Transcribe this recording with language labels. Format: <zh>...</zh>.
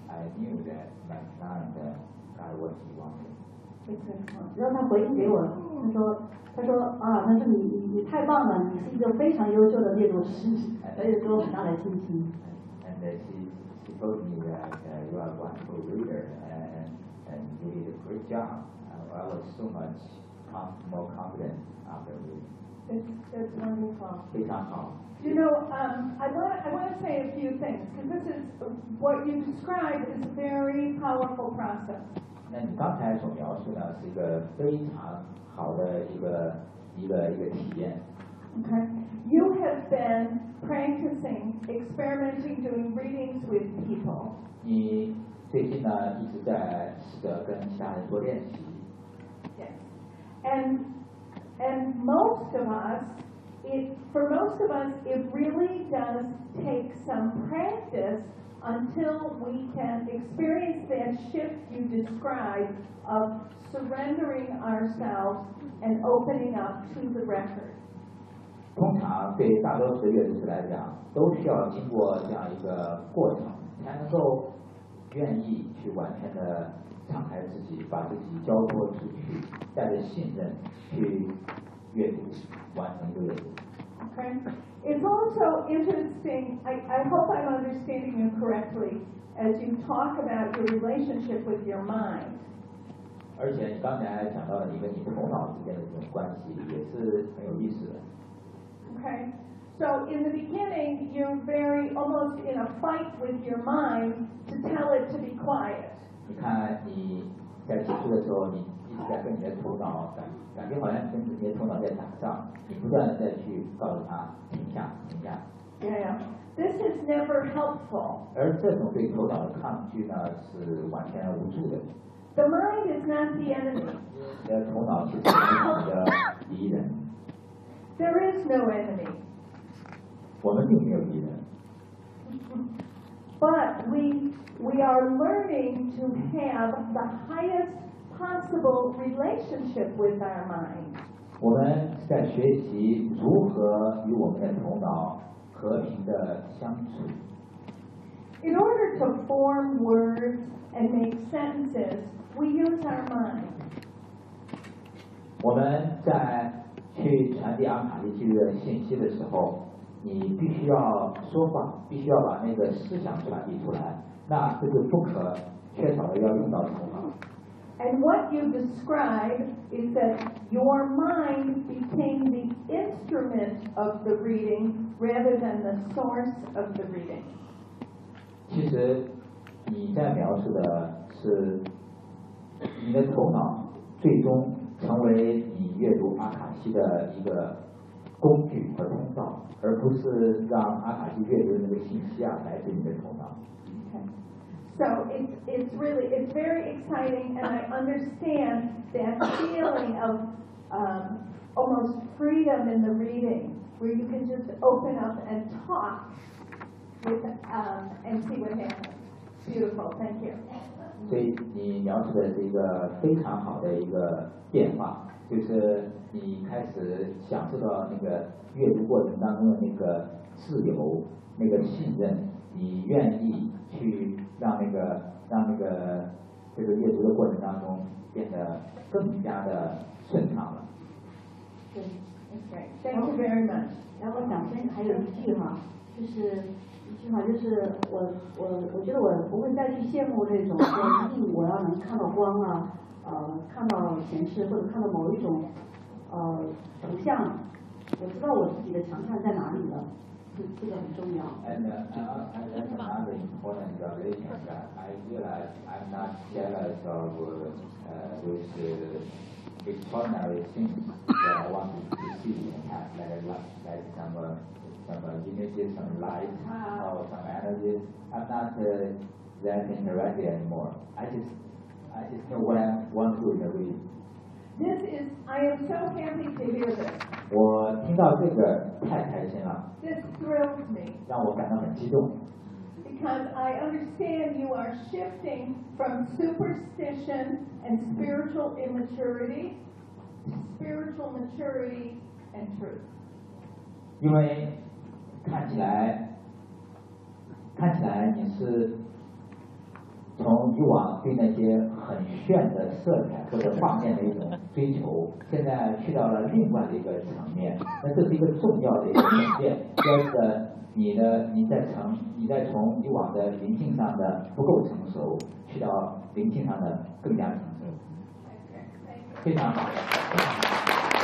<en>I knew that my client got what he wanted.</en> <zh>然后他回应给我，他说啊，他说你太棒了，你是一个非常优秀的阅读师，他就给我很大的信心。</zh> <en>And she told me that you are a wonderful reader and you did a great job. I was so much more confident after reading. That's wonderful.</en> <zh>非常好。</zh> <en>You know, I want to say a few things because this is what you describe is a very powerful process.</en> <zh>那你刚才所描述呢，是一个非常好的一个体验。</zh> <en>Okay, you have been practicing, experimenting, doing readings with people.</en> <zh>你最近呢一直在试着跟其他人做练习。</zh> <en>Yes, and most of us, it really does take some practice. Until we can experience that shift you describe of surrendering ourselves and opening up to the record.</en> <zh>通常对大多数阅读者来讲，都需要经过这样一个过程，才能够愿意去完全的敞开自己，把自己交托出去，带着信任去阅读，完成阅读。</zh> <en>Okay. It's also interesting, I hope I'm understanding you correctly, as you talk about your relationship with your mind.</en> <zh>而且刚才讲到了你跟你头脑之间的这种关系，也是很有意思的。</zh> <en>Okay. So in the beginning, you're very, almost in a fight with your mind to tell it to be quiet.</en> <zh>你看你在起初的时候，你一直在跟你的头脑感觉好像跟你的头脑在打仗，你不断的再去告诉他停下，停下。</zh> <en>Yeah, this is never helpful.</en> <zh>而这种对头脑的抗拒呢，是完全无助的。</zh> <en>The mind is not the enemy.</en> <zh>你的头脑其实是你的敌人。</zh> <en>There is no enemy.</en> <zh>我们并没有敌人。</zh> <en>But we are learning to have the highest possible relationship with our mind.</en> <zh>我们在学习如何与我们的头脑和平的相处。</zh> <en>In order to form words and make sentences, we use our mind.</en> <zh>我们在去传递阿卡丽记录的信息的时候，你必须要说话，必须要把那个思想传递出来，那这就不可缺少的要用到头脑。</zh> <en>And what you describe is that your mind became the instrument of the reading rather than the source of the reading.</en> <zh>其实你在描述的是你的头脑最终成为你阅读阿卡西的一个工具和通道，而不是让阿卡西阅读的那个信息啊来自你的头脑。</zh> <en>So it's really, it's very exciting, and I understand that feeling of almost freedom in the reading, where you can just open up and talk with, and see what happens. Beautiful, thank you.</en> <zh>所以你描述的是一个非常好的一个变化，就是你开始享受到那个阅读过程当中的那个自由，那个信任，你愿意去让那个这个阅读的过程当中变得更加的顺畅了。</zh> <en>对 ，Thank you very much。</en> <zh>然后我想先还有一句哈，就是一句话，就是我觉得我不会再去羡慕那种说一定我要能看到光啊，看到前世或者看到某一种图像，我知道我自己的强项在哪里了。</zh> <en>And another important observation that I realize I'm not jealous of those extraordinary things that I want to see in the past, like some images, some light, or some energy. I'm not that interested anymore. I just know what I want to do in the way. This is, I am so happy to hear this.</en> <zh>我听到这个太开心了。</zh> <en>This thrills me.</en> <zh>让我感到很激动。</zh> <en>Because I understand you are shifting from superstition and spiritual immaturity to spiritual maturity and truth.</en> <zh>因为看起来你是从以往对那些很炫的色彩或者画面的一种追求，现在去到了另外的一个层面，那这是一个重要的一个转变，表示你在从以往的灵性上的不够成熟，去到灵性上的更加成熟，非常好。</zh>